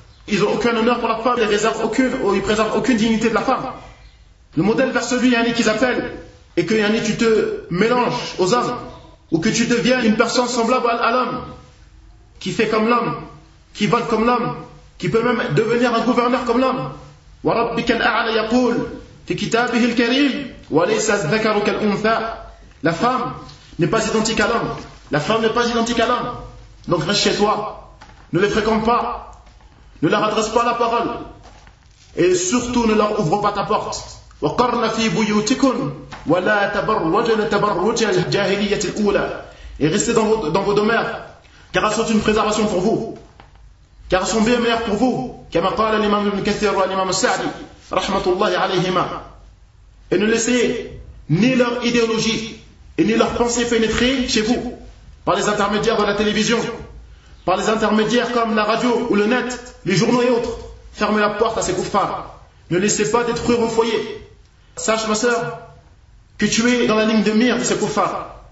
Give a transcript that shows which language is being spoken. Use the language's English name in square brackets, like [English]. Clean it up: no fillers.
[French] Ils n'ont aucun honneur pour la femme, ils préservent aucune dignité de la femme. Le modèle vers celui yani qu'ils appellent, et que yani tu te mélanges aux hommes, ou que tu deviens une personne semblable à l'homme, qui fait comme l'homme, qui vole comme l'homme, qui peut même devenir un gouverneur comme l'homme. [Arabic] « Wa rabbika al-a'la yaqul » كتابه الكريم وليس الذكر كالأنثى. [French] La femme n'est pas identique à l'homme. La femme n'est pas identique à l'homme. Donc reste chez toi. Ne les fréquente pas. Ne leur adresse pas la parole. Et surtout ne leur ouvre pas ta porte. [Arabic] وقرن في بيوتكن ولا تبرجن تبرج الجاهلية الأولى. [French] Et restez dans vos demeures, car elles sont une préservation pour vous. Car elles sont bien meilleures pour vous. [Arabic] كما قال الإمام ابن كثير والإمام السعدي rahmatullahi alayhima. [French] Et ne laissez ni leur idéologie et ni leur pensée pénétrer chez vous par les intermédiaires de la télévision, par les intermédiaires comme la radio ou le net, les journaux et autres. Fermez la porte à ces kuffars. Ne laissez pas détruire vos foyers. Sache, ma sœur, que tu es dans la ligne de mire de ces kuffars.